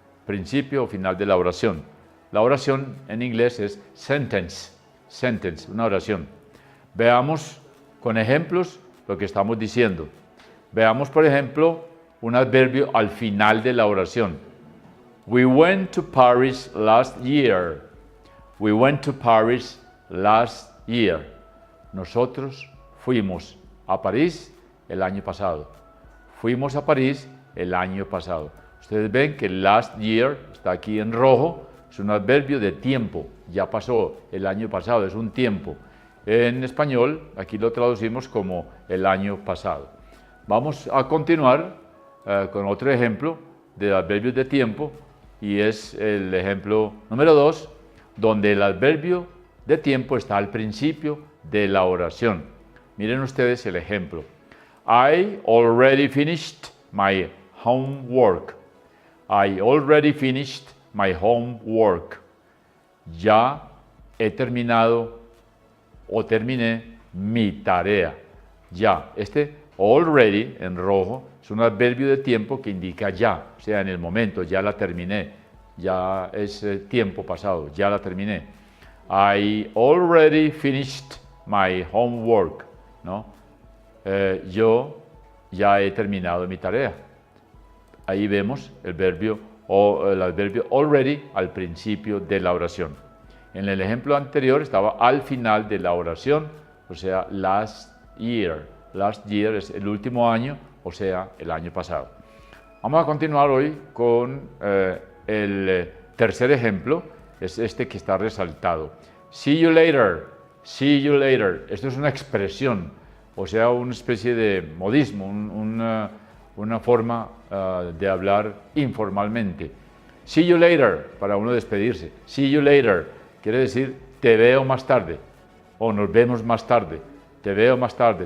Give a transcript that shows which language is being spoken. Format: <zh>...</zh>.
<es>Principio o final de la oración. La oración en inglés es sentence, una oración. Veamos con ejemplos lo que estamos diciendo. Veamos, por ejemplo, un adverbio al final de la oración.</es> <en>We went to Paris last year. We went to Paris last year.</en> <es>Nosotros fuimos a París el año pasado. Fuimos a París el año pasado. Ustedes ven que last year está aquí en rojo. Es un adverbio de tiempo. Ya pasó el año pasado, es un tiempo. En español, aquí lo traducimos como el año pasado. Vamos a continuar con otro ejemplo de adverbios de tiempo, y es el ejemplo número 2, donde el adverbio de tiempo está al principio de la oración. Miren ustedes el ejemplo.</es> <en>I already finished my homework. I already finished my homework.</en> <es>Ya he terminado o terminé mi tarea. Ya, este already en rojo es un adverbio de tiempo que indica ya, o sea, en el momento, ya la terminé, ya es tiempo pasado, ya la terminé.</es> <en>I already finished my homework, ¿no?</en> <es>Yo ya he terminado mi tarea. Ahí vemos el adverbio already al principio de la oración. En el ejemplo anterior estaba al final de la oración, o sea, last year. Last year es el último año, o sea, el año pasado. Vamos a continuar hoy con el tercer ejemplo, es este que está resaltado.</es> <en>See you later, see you later.</en> <es>Esto es una expresión, o sea, una especie de modismo, una forma de hablar informalmente.</es> <en>See you later,</en> <es>para uno despedirse. See you later. Quiere decir, te veo más tarde, o nos vemos más tarde, te veo más tarde.</es>